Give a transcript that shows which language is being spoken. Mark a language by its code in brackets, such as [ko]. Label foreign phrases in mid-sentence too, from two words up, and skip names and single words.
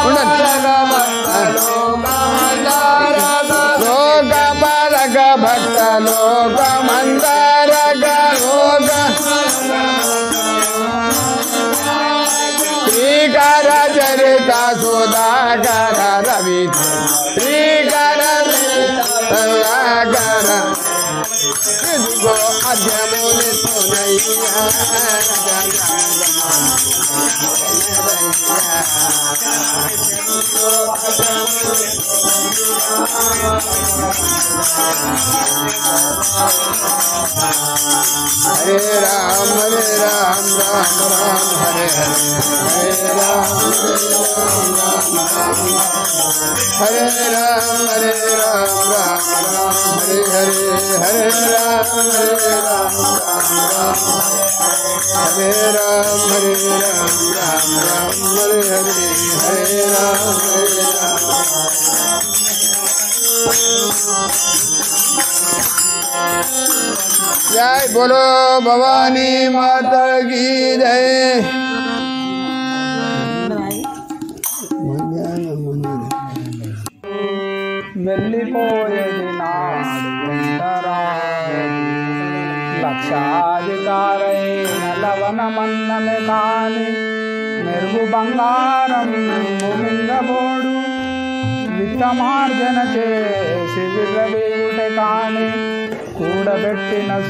[te] పాలక భక్త లోక మందరక లోక శ్రీకర చరిత సుధాకర రవి శ్రీకర సుధాకర ఇదిగో అద్యములిస్తున్నాయ్యా హరే రామ రామ రామ హరే హరే హరే రామ హరే రామ రామ హరే హరే హరే రామ హరే రామ రామ హరే హరే హరే రామ [hi] जय बोलो भवानी माता की जय [te] వెళ్ళిపోయేది లక్షాధికారైన లవణమన్నమే కాని మెరుగు బంగారం భూమింగబోడు విత్తమార్జన చేసి విర్రవీగుటే కాని కూడబెట్టిన